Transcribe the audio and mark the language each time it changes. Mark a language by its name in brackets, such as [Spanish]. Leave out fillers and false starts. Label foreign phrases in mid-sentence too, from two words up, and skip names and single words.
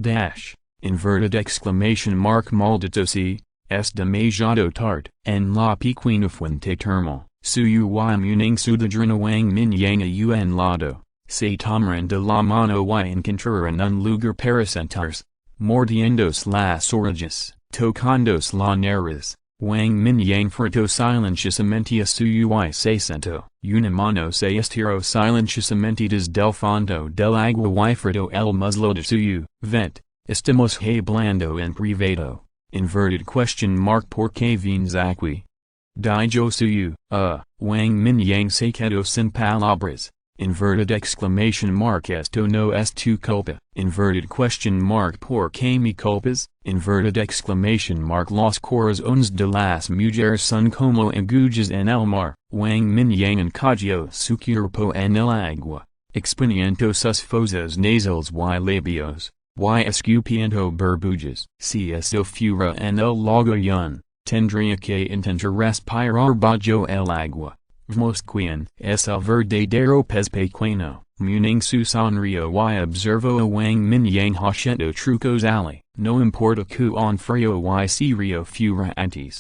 [English] Inverted exclamation mark [Spanish] maldito si, es demasiado tarde. En la pequeña fuente termal, suyo y muning su de Wang Mingyang a un lado, se tomaron de la mano y encontraron un lugar para sentarse, mordiéndose las orejas, tocándose la nariz. Wang Mingyang frotó silenciosamente a suyo y se sentó. Una mano se estiró silenciosamente desde el fondo del agua y frotó el muslo de suyo. Vent, estamos hablando en privado. [English] Inverted question mark [Spanish] por qué vienes aquí. Dijo suyo. Wang Mingyang se quedó sin palabras. [English] Inverted exclamation mark [Spanish] esto no es tu culpa. [English] Inverted question mark [Spanish] por qué me culpas. [English] Inverted exclamation mark [Spanish] los corazones de las mujeres son como agujas en el mar. Wang Mingyang encogió su cuerpo en el agua, exponiendo sus fosas nasales y labios, y escupiendo burbujas. Si eso fuera en el lago tendría que intentar respirar bajo el agua. Mosquian es el verdadero pez pequeño, muning su sonrío y observo a Wang Mingyang haciendo trucos ali, no importa cuán frío y serio fuera antes.